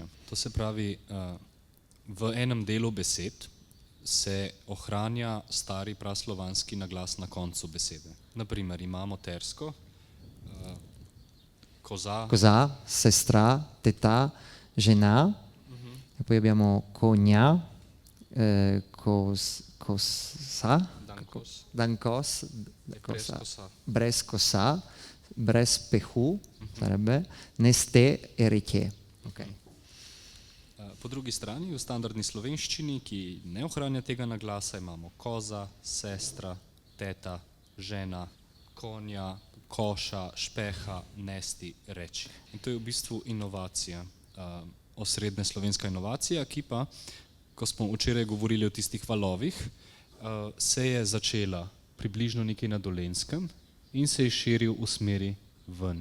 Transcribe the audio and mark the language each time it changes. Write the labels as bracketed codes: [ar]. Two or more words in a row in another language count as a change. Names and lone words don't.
[sl] To se pravi, v enem delu besed se ohranja stari praslovanski naglas na koncu besede. Naprimer, imamo tersko, koza, sestra, teta, žena, [it] e poi abbiamo [sl] cogna, kosa, dankos, brez kosa, brez pehu, sarebbe, neste e reke. Okay. Po drugi strani, v standardni slovenščini, ki ne ohranja tega naglasa, imamo koza, sestra, teta, žena, konja, koša, špeha, nesti, reči. In to je v bistvu inovacija, osrednja slovenska inovacija, ki pa, ko smo včeraj govorili o tistih valovih, se je začela približno nekje na Dolenjskem in se je širil v smeri ven.